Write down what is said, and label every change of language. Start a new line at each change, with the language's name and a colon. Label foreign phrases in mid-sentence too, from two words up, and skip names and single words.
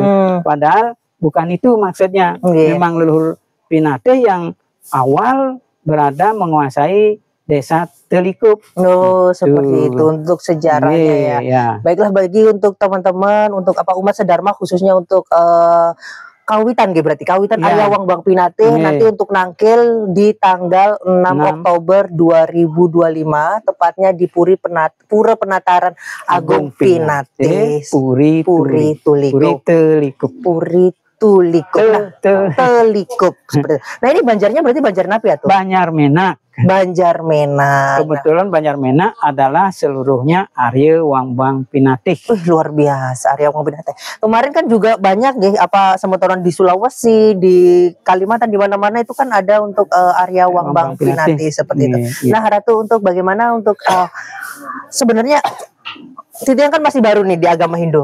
Indonesian: Padahal bukan itu maksudnya. Memang leluhur Pinate yang awal berada menguasai desa Telikup. Oh, seperti itu untuk sejarahnya ya. Baiklah, bagi untuk teman-teman, untuk umat Sedharma khususnya untuk kawitan berarti kawitan Aryawang Bang Pinate nanti untuk nangkil di tanggal 6 Oktober 2025 tepatnya di Pura Penataran Agung Pinate Puri Telikup Telikup seperti itu. Nah, ini banjarnya berarti Banjar Napi ya tuh? Banjar Menak. Kebetulan Banjar Menak adalah seluruhnya Arya Wangbang Pinate. Luar biasa Arya Wangbang Pinate. Kemarin kan juga banyak semetoran di Sulawesi, di Kalimantan, di mana-mana itu kan ada untuk Arya Wangbang Pinate seperti itu. Nah, Ratu, untuk bagaimana untuk sebenarnya Titian kan masih baru nih di agama Hindu.